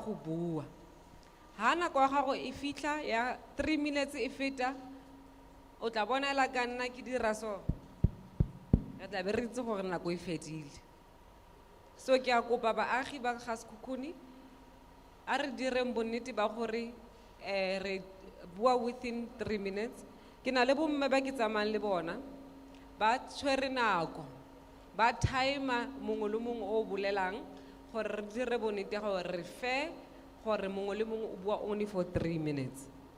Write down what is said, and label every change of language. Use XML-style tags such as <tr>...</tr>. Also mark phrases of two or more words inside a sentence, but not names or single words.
<nso>go bua ha nako ya gago e fitlha ya 3 minutes e feta o tla bona la ka nna ke dira so re tla be re itse gore nako e fedile so ke a kopa baagi ba ga Sikhukhune a re direng bonnete ba gore re bua</nso> <en>within 3 minutes</en> <nso>ke na le bomme ba ke tsamayang le bona ba tshwere nako ba timer mongwe le mongwe o bolelang gore re dire bonnete gore re fe gore mongwe le mongwe o bua</nso> <en>only for 3 minutes</en>